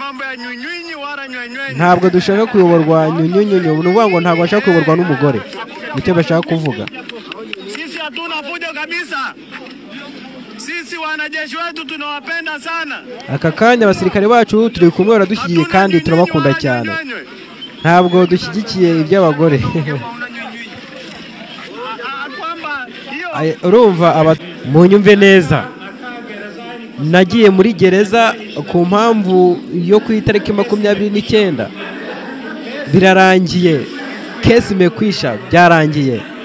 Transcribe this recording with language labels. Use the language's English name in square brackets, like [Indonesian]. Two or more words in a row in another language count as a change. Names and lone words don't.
[Kinyarwanda] ntabwo dushaka kuyoborwa nyunyunyunyu ni ukuvuga ngo ntabwo bashaka kuyoborwa n'umugore nicyo bashaka kuvuga. [Swahili] Sisi hatuna fujo kabisa. Sisi wanajeshi wetu tunawapenda sana. [Kinyarwanda] Aka kanya abasirikare bacu turi kumwe baradushyigikiye kandi turabakunda cyane. Ntabwo dushyigikiye iby'abagore. Urumva munyumve neza. Nagiye muri gereza ku mpamvu yo ku itariki 29 birarangiye, [Swahili] kesi imekwisha, [Kinyarwanda] byarangiye.